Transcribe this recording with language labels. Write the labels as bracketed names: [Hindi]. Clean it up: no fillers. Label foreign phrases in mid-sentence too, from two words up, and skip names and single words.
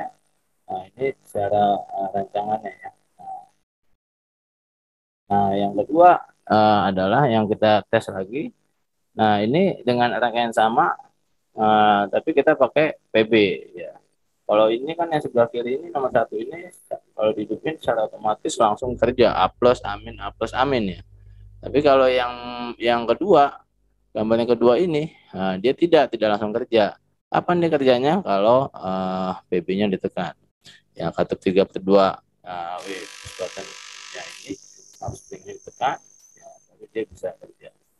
[Indonesian] Nah, ini secara rancangannya ya. Nah, yang kedua adalah yang kita tes lagi. Nah, ini dengan rangkaian sama, tapi kita pakai PB ya. Kalau ini kan yang sebelah kiri ini nomor satu ini, kalau dihidupin secara otomatis langsung kerja A plus amin A plus amin ya. Tapi kalau yang kedua, gambar yang kedua ini, dia tidak langsung kerja. Kapan dia kerjanya? Kalau PB-nya ditekan. Yang katup 3/2 W kesempatannya ini harus ditekan, ya, baru dia bisa kerja.